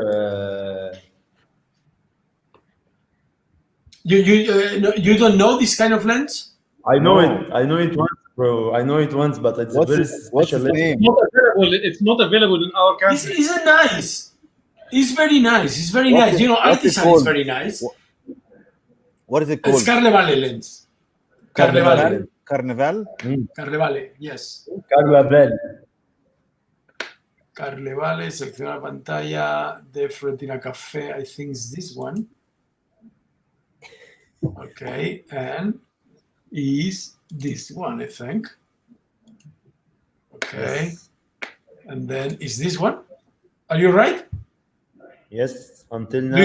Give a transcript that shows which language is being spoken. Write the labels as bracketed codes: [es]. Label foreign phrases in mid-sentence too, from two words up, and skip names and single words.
[en] You don't know this kind of lens? I know No. it. I know it once, bro. I know it once, but it's What's a very its- what's special its lens. name? It's not available in our It's, country. it's a nice. It's very nice. It's very What's nice. it- what's it Artisan is called? very nice. What is it It's called? Carnevale lens. Carnevale. Carnival? Carnevale, yes. Carnevale. Carnevale, [es] selecciona la pantalla de Retina Café. [en] I think it's this one. Okay, and is this one, I think. Okay, Yes. and then is this one? Are you right? Yes. Until now,